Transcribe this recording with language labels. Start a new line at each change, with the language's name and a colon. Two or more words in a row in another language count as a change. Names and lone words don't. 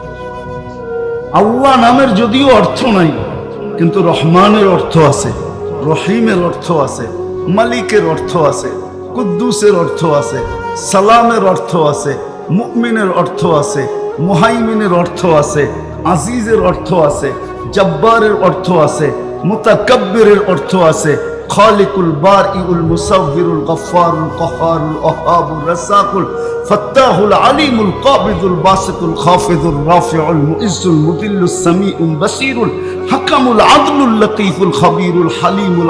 Bangla: আল্লাহ নামের যদিও অর্থ নাই, কিন্তু রহমানের অর্থ আছে, রহিমের অর্থ আছে, মালিকের অর্থ আছে, কুদ্দুসের অর্থ আছে, সালামের অর্থ আছে, মুমিনের অর্থ আছে, মুহাইমিনের অর্থ আছে, আজিজের অর্থ আছে, জব্বারের অর্থ আছে, মুতাকাব্বিরের অর্থ আছে, খালিকুল বারিউল মুসাব্বিরুল গফফারুল কহারুল ওহাবুর রাসাকুল ফাত্তাহুল আলিমুল কাবিদুল বাসিতুল খাফিদুর রাফিউল মুইজ্জুল মুদিল্লুস সামিউল বাসিরুল হাকামুল আদলুল লতীফুল খবীরুল হালিমুল